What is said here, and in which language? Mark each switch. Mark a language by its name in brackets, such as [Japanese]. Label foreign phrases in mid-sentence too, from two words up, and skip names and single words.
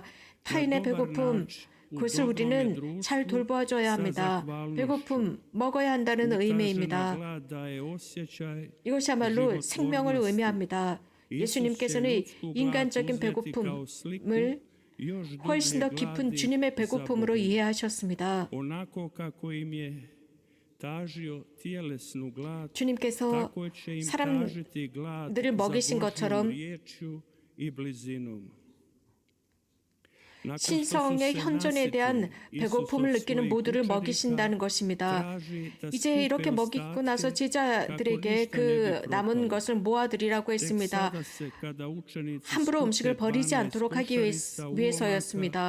[Korean] 타인의 배고픔, 그것을 우리는 잘 돌봐줘야 합니다. 배고픔, 먹어야 한다는 의미입니다. 이것이야말로 생명을 의미합니다. 예수님께서는 인간적인 배고픔을 훨씬 더 깊은 주님의 배고픔으로 이해하셨습니다. [Croatian] Onako kako im je tažio tjelesnu glad, [Korean] 주님께서 [Croatian] tako će im tažiti glad [Korean] 사람들을 먹이신 [Croatian] za [Korean] 것처럼 [Croatian] Božjom riječju i blizinom. [Korean] 신성의 현존에 대한 배고픔을 느끼는 모두를 먹이신다는 것입니다. 이제 이렇게 먹이고 나서 제자들에게 그 남은 것을 모아드리라고 했습니다. 함부로 음식을 버리지 않도록 하기 위해서였습니다.